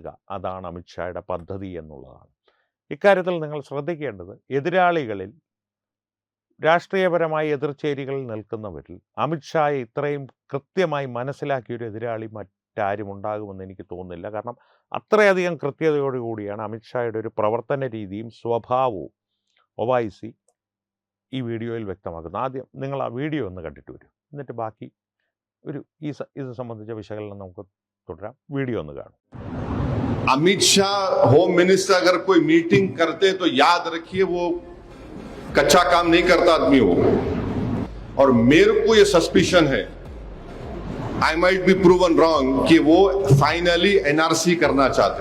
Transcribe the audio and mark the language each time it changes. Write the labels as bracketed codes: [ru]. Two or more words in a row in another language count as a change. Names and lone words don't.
[ml] അതാണ് അമിത്ഷായുടെ പദ്ധതി എന്നുള്ളതാണ്. ഇക്കാര്യത്തിൽ നിങ്ങൾ ശ്രദ്ധിക്കേണ്ടത്, എതിരാളികളിൽ രാഷ്ട്രീയപരമായി എതിർചേരികളിൽ നിൽക്കുന്നവരിൽ അമിത്ഷായെ ഇത്രയും കൃത്യമായി മനസ്സിലാക്കിയൊരു എതിരാളി മറ്റാരും ഉണ്ടാകുമെന്ന് എനിക്ക് തോന്നുന്നില്ല. കാരണം അത്രയധികം കൃത്യതയോടുകൂടിയാണ് അമിത്ഷായുടെ ഒരു പ്രവർത്തന രീതിയും സ്വഭാവവും ഒവൈസി ഈ വീഡിയോയിൽ വ്യക്തമാക്കുന്നത്. ആദ്യം നിങ്ങൾ ആ വീഡിയോ ഒന്ന് കണ്ടിട്ട് വരും, എന്നിട്ട് ബാക്കി ഇത് സംബന്ധിച്ച വിശകലനം നമുക്ക് തുടരാം. വീഡിയോ ഒന്ന് കാണും. [hi] अमित शाह [en] home minister [hi] अगर कोई मीटिंग करते तो याद रखिए वो कच्चा काम नहीं करता आदमी हो। और मेरे को ये सस्पिशन है, [en] I might be proven wrong, [hi] कि वो फाइनली NRC करना चाहते।